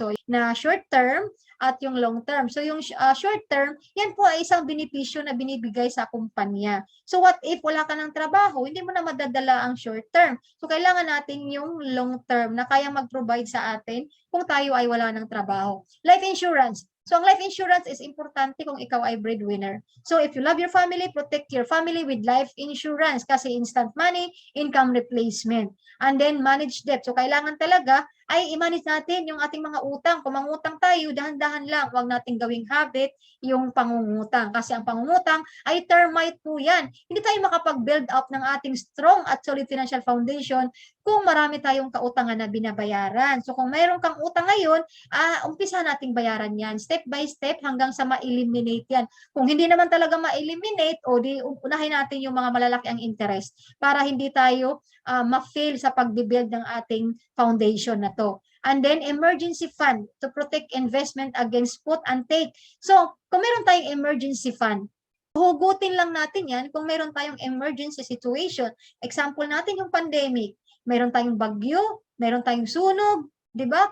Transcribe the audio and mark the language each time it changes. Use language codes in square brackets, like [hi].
[tl] So, na short term at yung long term. So, yung short term, yan po ay isang benepisyo na binibigay sa kumpanya. So, what if wala ka ng trabaho? Hindi mo na madadala ang short term. So, kailangan natin yung long term na kaya mag-provide sa atin kung tayo ay wala ng trabaho. Life insurance. So, ang life insurance is importante kung ikaw ay breadwinner. [en] So, if you love your family, protect your family with life insurance [tl] kasi [en] instant money, income replacement. And then, manage debt. [tl] So, kailangan talaga ay i-manage natin yung ating mga utang. Kung mangutang tayo, dahan-dahan lang. Huwag nating gawing habit yung pangungutang. Kasi ang pangungutang ay termite po yan. Hindi tayo makapag-build up ng ating strong at solid financial foundation kung marami tayong kautangan na binabayaran. So, kung mayroon kang utang ngayon, umpisa nating bayaran yan. Step by step hanggang sa ma-eliminate yan. Kung hindi naman talaga ma-eliminate, o di unahin natin yung mga malalaki ang interest para hindi tayo ma-fail sa pag-build ng ating foundation na to. [en] And then, emergency fund to protect investment against put and take. [tl] So, kung meron tayong emergency fund, hugutin lang natin yan kung meron tayong emergency situation. Example natin yung pandemic. Meron tayong bagyo, meron tayong sunog, 'di ba?